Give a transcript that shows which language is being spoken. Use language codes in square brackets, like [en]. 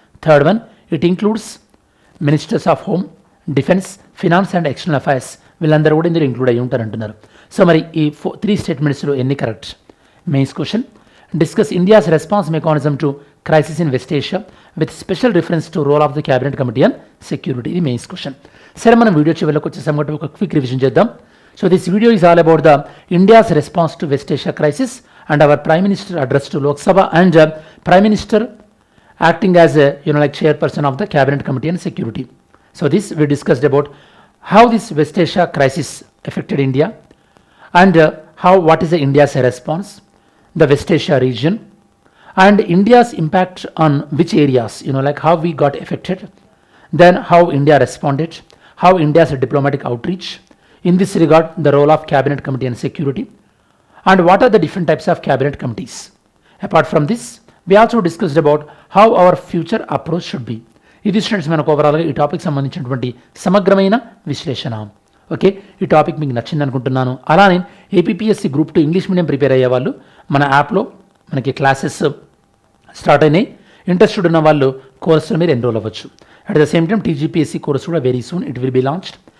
[en] third one, it includes ministers of home, defence, finance and external affairs, [te] వీళ్ళందరూ కూడా ఇందులో include అయ్యి ఉంటారు అంటున్నారు. సో మరి ఈ 3 స్టేట్మెంట్స్లో ఎన్ని correct? [en] mains question, discuss India's response mechanism to crisis in West Asia with special reference to role of the cabinet committee and security, [te] ఇది మెయిన్స్ క్వశ్చన్. సరే, మనం వీడియో చివరికి వచ్చేసాం కాబట్టి ఒక క్విక్ రివిజన్ చేద్దాం. So [en] This video is all about the India's response to West Asia crisis and our Prime Minister address to Lok Sabha and Prime Minister acting as a chairperson of the Cabinet Committee and Security. So this we discussed about how this West Asia crisis affected India and what is the India's response, the West Asia region and India's impact on which areas, like how we got affected, then how India responded, how India's diplomatic outreach, in this regard the role of Cabinet Committee and Security, and what are the different types of cabinet committees. Apart from this, we also discussed about how our future approach should be. [te] ఇది students మనకు ఓవరాల్గా ఈ topic సంబంధించినటువంటి సమగ్రమైన విశ్లేషణ. Okay, ఈ topic మీకు నచ్చింది అనుకుంటున్నాను. అలానే APPSC group 2 English medium prepare అయ్యే వాళ్ళు మన యాప్లో మనకి క్లాసెస్ స్టార్ట్ అయినాయి. ఇంట్రెస్టెడ్ ఉన్న వాళ్ళు కోర్సులో మీరు ఎన్రోల్ అవ్వచ్చు. At the same time TGPSC course కూడా [en] Very soon it will be launched.